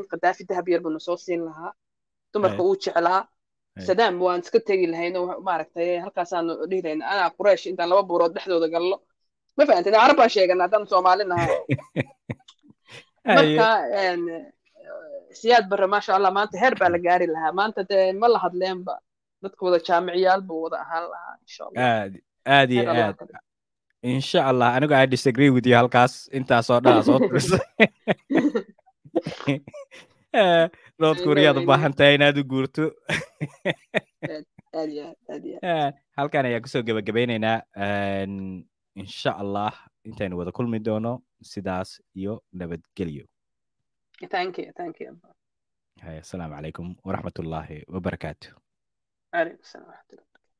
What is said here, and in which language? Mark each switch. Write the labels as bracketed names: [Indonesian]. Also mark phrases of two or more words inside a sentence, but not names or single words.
[Somali] qadaafi dahab yar buu soo siin lahaa dumarka uu jeclaa sadaam waan iska tegi lahayn oo maaragtay halkaasaanu dhihi lahayn anaa quraysh intaan 2 buurood dhexdooda gallo ma fahantay carab baan sheegana haddaan soomaali nahay marka siyaad barre [Arabic] ما شاء الله [Somali] maanta heer baa la gaari lahaa maanta dee ma la hadleenba dadka wada jaamiciyaal buu wada ahaan lahaa [Arabic] إن شاء الله [Somali] aad iyo aad [Arabic] إن شاء الله [Somali] anigu [English] I disagree with you [Somali] halkaas intaasoo dhan soo tirisay North Korea u baahan tahay inaad u guurto halkan ayaan kusoo gabagabeynaynaa [Arabic] إن شاء الله [Somali] intaynu wada kulmi doono sidaas iyo nabadgelyo [English] thank you [Arabic] السلام عليكم ورحمة الله وبركاته. عليكم السلام ورحمة الله.